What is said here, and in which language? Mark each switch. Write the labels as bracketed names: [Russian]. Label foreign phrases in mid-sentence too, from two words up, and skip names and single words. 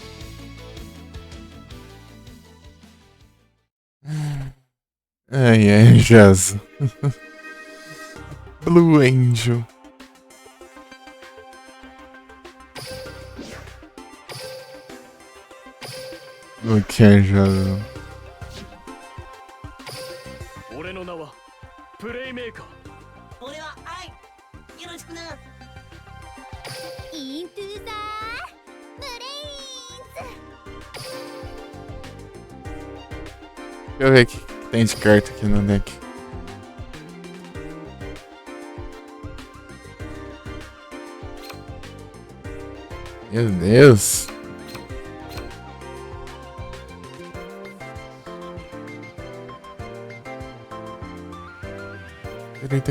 [Portuguese] Ai, ai, Jazz. Blue Angel. O que é, Jazz? [Japanese] 俺の名はプレイメーカー。俺は愛。よろしくな。イントゥザーブレインズ。 [Portuguese] Deixa eu ver o que tem de carta aqui no deck. Meu Deus. Tem.